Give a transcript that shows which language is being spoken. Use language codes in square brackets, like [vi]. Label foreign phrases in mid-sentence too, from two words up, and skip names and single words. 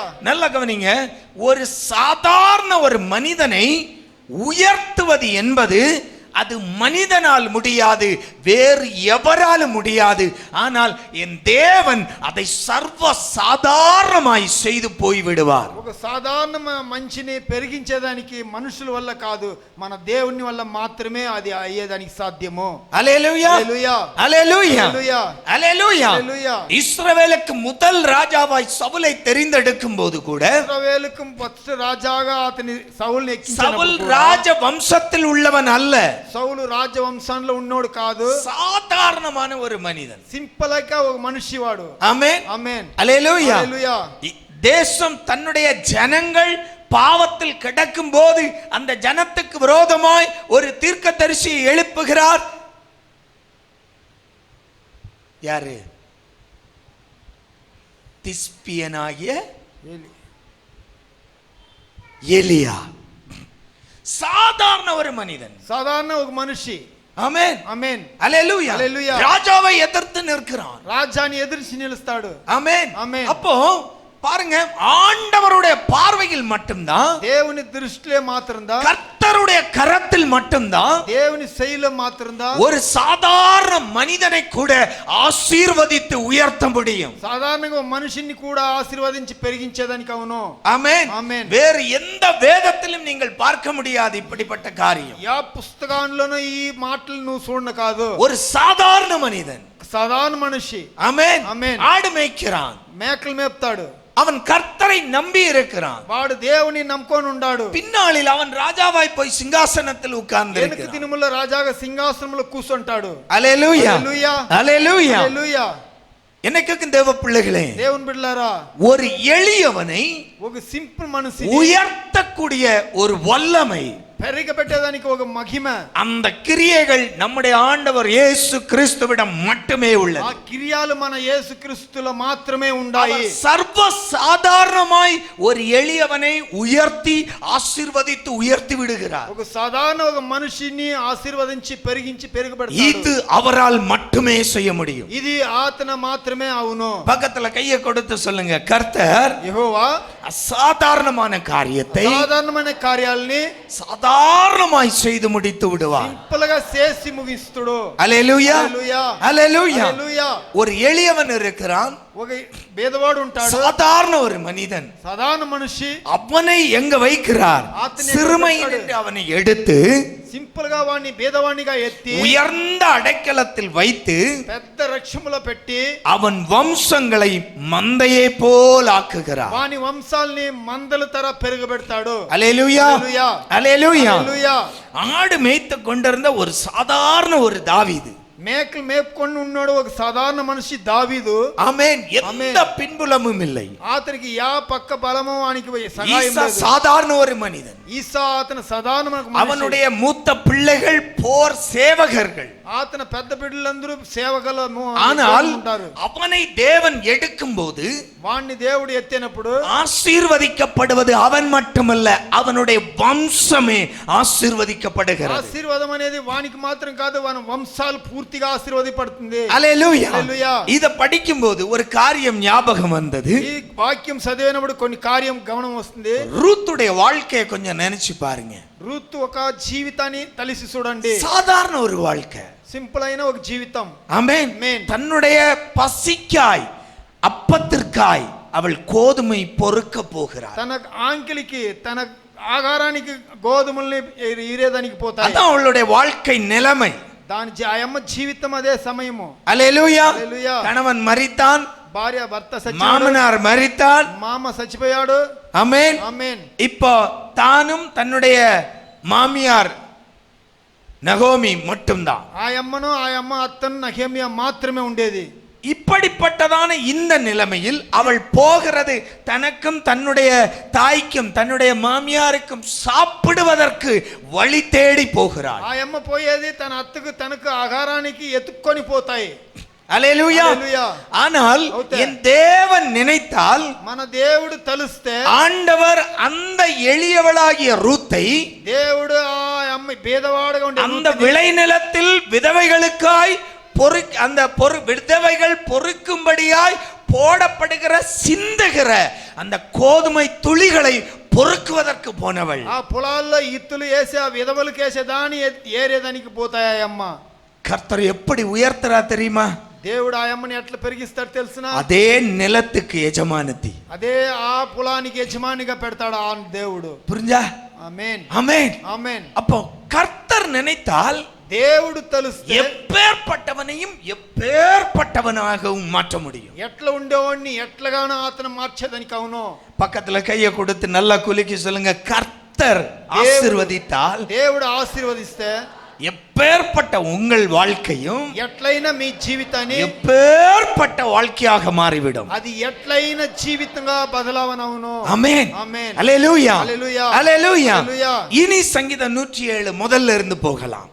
[ta] நல்ல கவனிங்க, ஒரு சாதாரண ஒரு மனிதனை உயர்த்துவது என்பது அது மனிதனால் முடியாது, வேறு எவராலும் முடியாது. ஆனால் என் தேவன் அதை சர்வ சாதாரணமாய் செய்து போய்விடுவார். [te] ఒక సాధారణ మనిషిని పెరిగించేదానికి మనుషుల వల్ల కాదు, మన దేవుని వల్ల మాత్రమే అది అయ్యేదానికి సాధ్యము. [ta] அல்லேலூயா. [te] హల్లెలూయా. [ta] அல்லேலூயா. [te] హల్లెలూయా. [ta] அல்லேலூயா. [te] హల్లెలూయా. [ta] இஸ்ரவேலுக்கு முதல் ராஜாவாய் சவுலை தெரிந்தெடுக்கும் போது கூட [te] ఇశ్రాయేలుకు ఫస్ట్ రాజాగా అతని సౌలుని சவுல் ఎక్కించినప్పుడు [ta] ராஜ வம்சத்தில் உள்ளவன் அல்ல, [te] సౌలు రాజవంశంలో ఉన్నోడు కాదు, [ta] சாதாரணமான ஒரு மனிதன். [te] సింపుల్ గా ఒక మనిషి వాడు. [ta] ஆமென் [te] ఆమేన్. [ta] அல்லேலூயா. [te] హల్లెలూయా. [ta] தேசம் தன்னுடைய ஜனங்கள் பாவத்தில் கிடக்கும் போது அந்த ஜனத்துக்கு விரோதமாய் ஒரு தீர்க்கதரிசியை எழுப்புகிறார். யாரு? திஸ்பியனாகிய எலியா. சாதாரண ஒரு மனிதன், [te] సాధారణ ఒక మనిషి. [ta] ஆமென் [te] ఆమేన్. [ta] அல்லேலூயா. [te] ஹல்லேலூயா. [ta] ராஜாவை எதிர்த்து நிற்கிறான். [te] రాజాని ఎదిరించి నిలుస్తాడు. [ta] ஆமென் [te] ஆமென். [ta] அப்போ பாருங்க, ஆண்டவருடைய பார்வையில் மட்டும்தான், [te] దేవుని దృష్టిలో మాత్రందా, [ta] கர்த்தருடைய கரத்தில் மட்டும்தான் [te] దేవుని శైలిలో మాత్రందా [ta] ஒரு சாதாரண மனிதனை கூட ஆசீர்வதித்து உயர்த்த முடியும். [te] సాధారణంగా ఒక మనిషిని కూడా ఆశీర్వదించి పెరిగించేదానికి అవును. [ta] ஆமென். [te] ஆமென். [ta] வேறு எந்த வேதத்திலும் நீங்கள் பார்க்க முடியாது இப்படிப்பட்ட காரியம். [te] యా పుస్తకాల్లోనూ ఈ మాటలు నువ్వు చూడను కాదు. [ta] ஒரு சாதாரண மனிதன், [te] సాధారణ మనిషి. [ta] ஆமென், [te] ஆமென். [ta] ஆடு மேய்க்கிறான், [te] మేకలు మేపుతాడు, [ta] அவன் கர்த்தரை நம்பி இருக்கிறான், [te] వాడు దేవుని నమ్ముకొని ఉన్నాడు. [ta] பின்னாளில் அவன் ராஜாவாய் போய் சிங்காசனத்தில் உட்கார்ந்து [te] వెనుక దినముల రాజాగా సింహాసనంలో కూర్చుంటాడు. [ta] அல்லேலூயா. [te] హల్లెలూయా. [ta] அல்லேலூயா. [te] హల్లెలూయా. [ta] என்னைக்கும் தேவ பிள்ளைகளே, [te] దేవుని బిడ్డలారా, [ta] ஒரு எளியவனை [te] ఒక సింపుల్ మనిషి [ta] உயர்த்தக்கூடிய ஒரு வல்லமை, [te] పెరిగబెట్టేదానికి ఒక మహిమ, [ta] அந்த கிரியைகள் நம்முடைய ஆண்டவர் இயேசு கிறிஸ்துவிடம் மட்டுமே [te] ఆ [ta] உள்ளது. [te] క్రియాలు మన యేసుక్రీస్తులో మాత్రమే ఉన్నాయి. [ta] அவர் சர்வ சாதாரணமாய் ஒரு எளியவனை உயர்த்தி ஆசீர்வதித்து உயர்த்தி விடுகிறார். [te] ఒక సాధారణ ఒక మనిషిని ఆశీర్వదించి పెరిగించి [ta] இது [te] పెరుగుబెడతాడు. [ta] அவரால் மட்டுமே செய்ய முடியும். [te] ఇది ఆతన మాత్రమే అవును. [ta] பக்கத்துல கையை கொடுத்து சொல்லுங்க, கர்த்தர் [te] యెహోవా [ta] அசாதாரணமான காரியத்தை [te] సాధారణమైన కార్యాలని [ta] சாதாரணமாய் செய்து முடித்து விடுவார். [te] సింపుల్ గా చేసి ముగిస్తుడు. [ta] அல்லேலூயா. [te] హల్లెలూయా. [ta] அல்லேலூயா. [te] హల్లెలూయా. [ta] ஒரு எளியவன் இருக்கிறான், [te] ఒక పేదవాడు ఉంటాడు, [ta] சாதாரண ஒரு மனிதன். [te] సాధారణ మనిషి. [ta] அவனை எங்க வைக்கிறார்? சிறுமையிலிருந்து அவனை எடுத்து [te] సింపుల్ గా వాడిని పేదవాడినిగా ఎత్తి [ta] உயர்ந்த அடைக்கலத்தில் வைத்து [te] పెద్ద రక్షములో పెట్టి [ta] அவன் வம்சங்களை மந்தையை போல் ஆக்குகிறார். [te] వాని వంశాల్ని మందల తర పెరగబెడతాడు. [ta] அல்லேலூயா, அல்லேலூயா. ஆடு மேய்த்து கொண்டிருந்த ஒரு சாதாரண ஒரு தாவீது, [te] మేకలు మేపుకొని ఉన్నాడు ఒక సాధారణ మనిషి దావీదు. [ta] ஆமென். எந்த பின்புலமும் இல்லை. [te] అతనికి యా పక్క బలము వానికి సహాయం ஈசா లేదు. [ta] சாதாரண ஒரு மனிதன். [te] ఈసా అతను సాధారణ మనిషి. [ta] அவனுடைய மூத்த பிள்ளைகள் போர் சேவகர்கள். [te] అతని పెద్ద బిడ్డలందరూ సేవకులు [ta] ஆனால் [te] ఉంటారు. [ta] அவனை தேவன் எடுக்கும்போது [te] వాణ్ణి దేవుడు ఎత్తినప్పుడు [ta] ஆசீர்வதிக்கப்படுவது அவன் மட்டுமல்ல, அவனுடைய வம்சமே ஆசீர்வதிக்கப்படுகிறது. [te] ఆశీర్వాదం అనేది వానికి మాత్రం కాదు, వాని వంశాలు పూర్తిగా ఆశీర్వదించబడుతుంది. [ta] அல்லேலூயா. [te] హల్లెలూయా. [ta] இத படிக்கும்போது ஒரு காரியம் ஞாபகம் வந்தது. [te] ఈ వాక్యం చదివినప్పుడు కొన్ని కార్యం గమనం వస్తుంది. [ta] ரூத்துடைய வாழ்க்கையை கொஞ்சம் நினைச்சு பாருங்க. [te] రూత్ ఒక జీవితాన్ని తలిసి చూడండి. [ta] சாதாரண ஒரு வாழ்க்கை, [te] సింపుల్ అయిన ఒక జీవితం. [ta] ஆமென். [te] ஆமென். [ta] தன்னுடைய பசிக்காய் அப்பத்திற்காய் அவள் கோதுமை பொறுக்க போகிறார். [te] తన ఆంకిలికి తన ఆహారానికి గోధుమల్ని ఈరేదానికి పోతాయి. [ta] அதான் அவளுடைய வாழ்க்கை நிலைமை. [te] దాని ఆయమ్మ జీవితం అదే సమయము. [ta] அல்லேலூயா. [te] హల్లెలూయా. [ta] கணவன் மரித்தான், [te] భార్య భర్త చచ్చిపోయాడు, [ta] மாமனார் மரித்தான், [te] మామ చచ్చిపోయాడు. [ta] ஆமென். [te] ఆమేన్. [ta] இப்போ தானும் தன்னுடைய மாமியார் நகோமி மட்டும்தான். [te] ఆయమ్మ అత్తను నహేమియా మాత్రమే ఉండేది. [ta] இப்படிப்பட்டதான இந்த நிலைமையில் அவள் போகிறது தனக்கும் தன்னுடைய தாய்க்கும் தன்னுடைய மாமியாருக்கும் சாப்பிடுவதற்கு வழி தேடி போகிறாள். [te] ఆయమ్మ పోయేది తన అత్తకు తనకు ఆహారానికి ఎత్తుకొని పోతాయి. [ta] அல்லேலூயா. ஆனால் என் தேவன் நினைத்தால், [te] మన దేవుడు తలుస్తే [ta] ஆண்டவர் அந்த எளியவளாகிய ரூத்தை [te] దేవుడు ఆ అమ్మ పేదవాడుగా ఉండే [ta] அந்த விளைநிலத்தில் விதவைகளுக்காய் அந்த விதவைகள் பொறுக்கும்படியாய் போடப்படுகிற சிந்துகிற அந்த கோதுமை துளிகளை பொறுக்குவதற்கு போனவள். [te] ఆ పొలాల్లో ఇత్తులు వేసి ఆ విధవలకు వేసే దాని ఏరేదానికి పోతాయి అమ్మ. [ta] கர்த்தர் எப்படி உயர்த்தரா தெரியுமா? [te] దేవుడు ఆ అమ్మని ఎట్లా పెరిగిస్తాడు తెలుసునా? [ta] அதே நிலத்துக்கு எஜமானத்தி, [te] అదే ఆ పొలానికి యజమానిగా పెడతాడు ఆ దేవుడు. [ta] புரிஞ்சா? [te] ఆమేన్, [ta] ஆமென், [te] ఆమేన్. [ta] அப்போ கர்த்தர் நினைத்தால் [te] దేవుడు తలుస్తే [ta] எப்பேற்பட்டவனையும் எப்பேற்பட்டவனாகவும் மாற்ற முடியும். [te] ఎట్లా ఉండేవాడిని ఎట్లాగానో అతను మార్చేదానికి. అవును. [ta] பக்கத்துல கையை கொடுத்து நல்லா குலுக்கி சொல்லுங்க, கர்த்தர் ஆசீர்வதித்தால், [te] దేవుడు ఆశీర్వదిస్తే [ta] எப்பேற்பட்ட உங்கள் வாழ்க்கையும் [te] ఎట్లయినా మీ జీవితాన్ని [ta] எப்பேற்பட்ட வாழ்க்கையாக மாறிவிடும். [te] అది ఎట్లయిన జీవితంగా బదలావనవును. [ta] ஆமென், [te] ఆమేన్. [ta] அல்லேலூயா, [te] హల్లెలూయా, [ta] அல்லேலூயா. [te] హల్లెలూయా. [ta] இனி சங்கீதம் 107 முதல்ல இருந்து போகலாம்.